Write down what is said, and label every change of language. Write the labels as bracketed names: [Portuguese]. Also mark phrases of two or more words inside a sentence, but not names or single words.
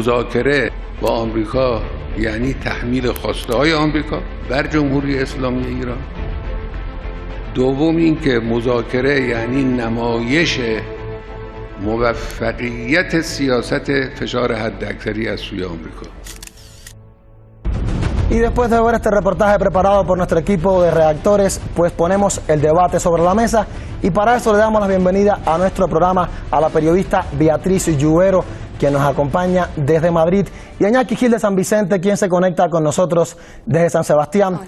[Persian] مذاکره با آمریکا یعنی تحمیل خواسته های آمریکا بر جمهوری اسلامی ایران. دوم این که مذاکره یعنی نمایش موفقیت سیاست فشار حداکثری از سوی آمریکا. [Spanish] Y después de ver este reportaje preparado por nuestro equipo de redactores, pues ponemos el debate sobre la mesa y para eso le damos la bienvenida a nuestro programa a la periodista Beatriz Lluero, quien nos acompaña desde Madrid, y a Iñaki Gil de San Vicente, quien se conecta con nosotros desde San Sebastián.